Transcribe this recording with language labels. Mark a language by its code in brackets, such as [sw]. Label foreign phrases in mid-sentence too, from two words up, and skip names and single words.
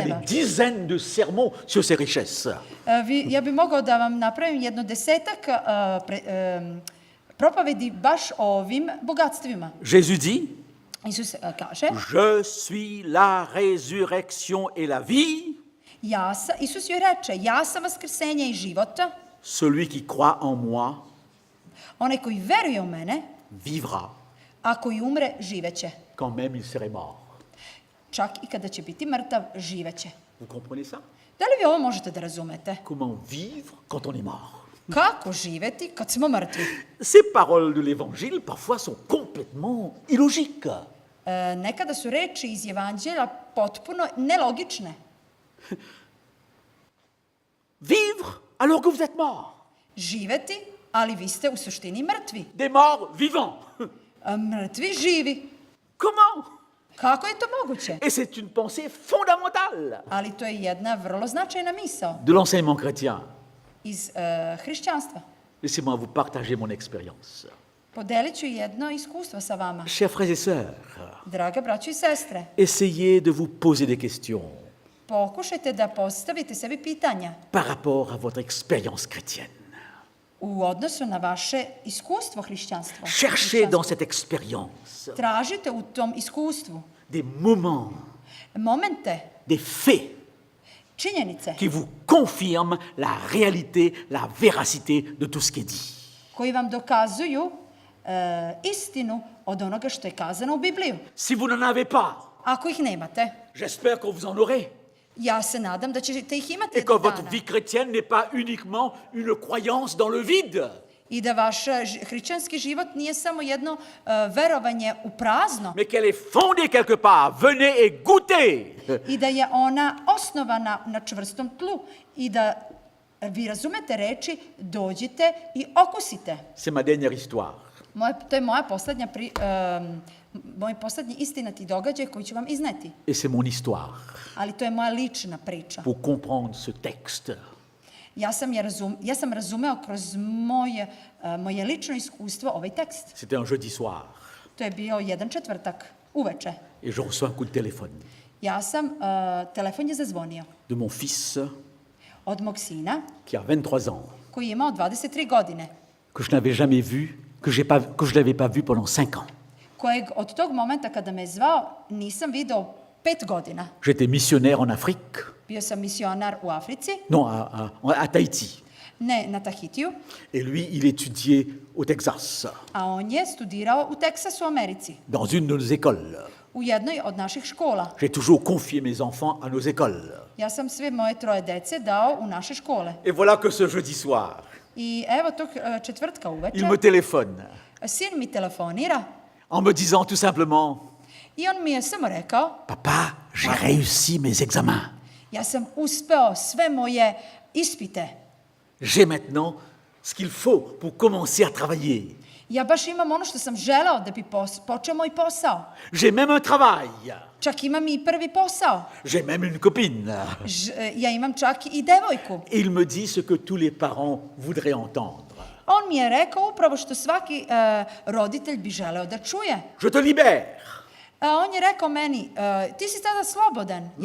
[sr] poslepodneva. [fr] des dizaines de sermons sur ces richesses. [sr] Ja bih mogao da vam napravim jedno 10 propovedi baš o ovim bogatstvima. [fr] Jésus dit, [sr] Isus kaže, [fr] je suis la résurrection et la vie. [sr] Isus joj reče, ja sam vaskrsenje i života. [fr] Celui qui croit en moi [sr] Onaj koji veruje u mene, [fr] vivra, [sr] a koji umre, živeće. [fr] quand même il serait mort. [sr] Čak i kada će biti mrtav, živeće. [fr] Vous comprenez ça? [sr] Da li vi ovo možete da razumete? [fr] Comment vivre quand on est mort? [sr] Kako živeti kad smo mrtvi? [fr] Ces paroles de l'Évangile, parfois, sont complètement illogiques. [sr] Nekada su reči iz evanđelja potpuno nelogične. [fr] Vivre alors que vous êtes mort. [sr] Živeti, ali vi ste u suštini mrtvi. [fr] Des morts vivants. [sr] Mrtvi živi. [fr] Comment? [sr] Kako je to moguće? [fr] Et c'est une pensée fondamentale [sr] Ali to je jedna vrlo značajna misao [fr] de l'enseignement chrétien. [sr] iz hrišćanstva. [fr] Laissez-moi vous partager mon expérience. [sr] Podelit ću jedno iskustvo sa vama. [fr] Chers frères et sœurs, [sr] Drage braćo i sestre, [fr] essayez de vous poser des questions [sr] pokušajte da postavite sebi pitanja [fr] par rapport à votre expérience chrétienne. [sr] u odnosu na vaše iskustvo hrišćanstva. [fr] Cherchez dans cette expérience [sr] Tražite u tom iskustvu [fr] des moments, [sr] momente, [fr] des faits [sr] činjenice [fr] qui vous confirment la réalité, la véracité de tout ce qui est dit. [sr] koji vam dokazuju istinu od onoga što je kazano u Bibliju. [fr] Si vous n'en avez pas, [sr] Ako ih nemate, [fr] j'espère que vous en aurez. [sr] ja se nadam da ćete ih imati [fr] Et que [sr] jednog [fr] votre [sr] dana. [fr] vie chrétienne n'est pas uniquement une croyance dans le vide, [sr] I da vaš hrišćanski život nije samo jedno verovanje u prazno, [fr] mais qu'elle est fondée quelque part. Venez et goûtez. [sr] i da je ona osnovana na čvrstom tlu i da vi razumete reči, dođite i okusite. [fr] C'est ma dernière histoire. [sr] To je moj poslednji istinati događaj koji ću vam izneti. [fr] Et c'est mon histoire [sr] Ali to je moja lična priča. [fr] pour comprendre ce texte. [sr] Ja sam razumeo kroz moje lično iskustvo ovaj tekst. [fr] C'était un jeudi soir [sr] To je bio jedan četvrtak, uveče. [fr] et je reçois un coup de téléphone [sr] Telefon je zazvonio [fr] de mon fils [sr] od mog sina, [fr] qui a 23 ans, [sr] koji je imao 23 godine, [fr] que je n'avais jamais vu, que je n'avais pas vu pendant 5 ans. [sr] kojeg od tog momenta kada me je zvao nisam video 5 godina. [fr] J'étais missionnaire en Afrique, [sr] Bio sam misionar u Africi, [fr] non, à Tahiti. [sr] ne na Tahitiju, [fr] Et lui, il étudiait au Texas, [sr] a on je studirao u Teksasu, u Americi, [fr] dans une de nos écoles. [sr] u jednoj od naših škola. [fr] J'ai toujours confié mes enfants à nos écoles. [sr] Ja sam sve moje 3 dece dao u naše škole. [fr] Et voilà que ce jeudi soir, [sr] I evo tog četvrtka uveče, [fr] il me téléphone [sr] sin mi telefonira [fr] en me disant tout simplement, [sr] i on mi je samo rekao, [fr] Papa, j'ai réussi mes examens. [sr] ja sam uspeo sve moje ispite. [fr] J'ai maintenant ce qu'il faut pour commencer à travailler. [sr] Ja baš imam ono što sam želeo da bi počeo moj posao. [fr] J'ai même un travail. [sr] Čak imam i prvi posao. [fr] J'ai même une copine. [sr] Ja imam čak i devojku. [fr] Et il me dit ce que tous les parents voudraient entendre. [sr] On mi je rekao upravo što svaki roditelj bi želeo da čuje. [fr] Je te libère. [sr] On je rekao meni, ti si sada slobodan, ja sam